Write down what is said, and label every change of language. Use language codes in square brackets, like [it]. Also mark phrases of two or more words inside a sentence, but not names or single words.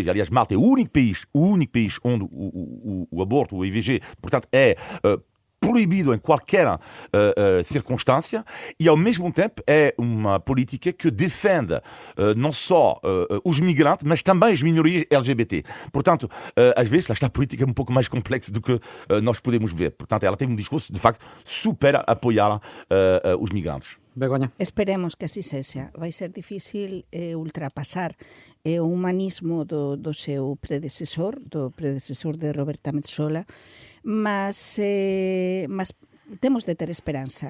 [pt] Aliás, Malta é o único país onde o aborto, o IVG, portanto, é proibido em qualquer circunstância, e ao mesmo tempo é uma política que defende não só os migrantes, mas também as minorias LGBT. Portanto, às vezes, esta política é um pouco mais complexa do que nós podemos ver. Portanto, ela tem um discurso, de facto, super a apoiar os migrantes. Begonha. [gl] Esperemos que así sexa. Vai ser difícil ultrapasar o humanismo do seu predecesor, de Roberta Metsola, mas temos de ter esperanza.